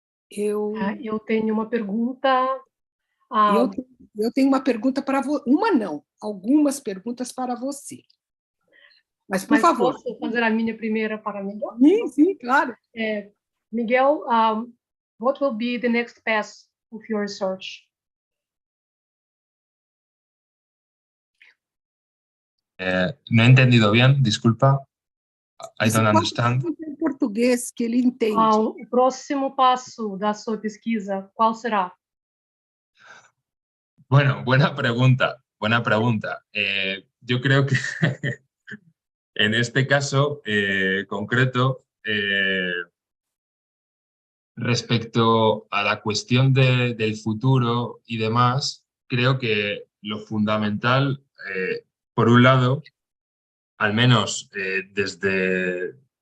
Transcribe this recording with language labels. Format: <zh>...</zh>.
<pt>Eu tenho uma pergunta. Eu tenho uma pergunta para você. Uma não, algumas perguntas para você. Mas, por favor. Posso fazer a minha primeira para Miguel? Sim, claro.</pt> <en>Miguel, what will be the next path of your research?</en> <es>No he entendido bien, disculpa.</es> <en>I don't understand.</en> <pt>Em português, que ele entende. O próximo passo da sua pesquisa, qual será?</pt> <es>Bueno, buena pregunta, buena pregunta. Yo creo que en este caso concreto, respecto a la cuestión del futuro y demás, creo que lo fundamental, por un lado, al menos desde</es>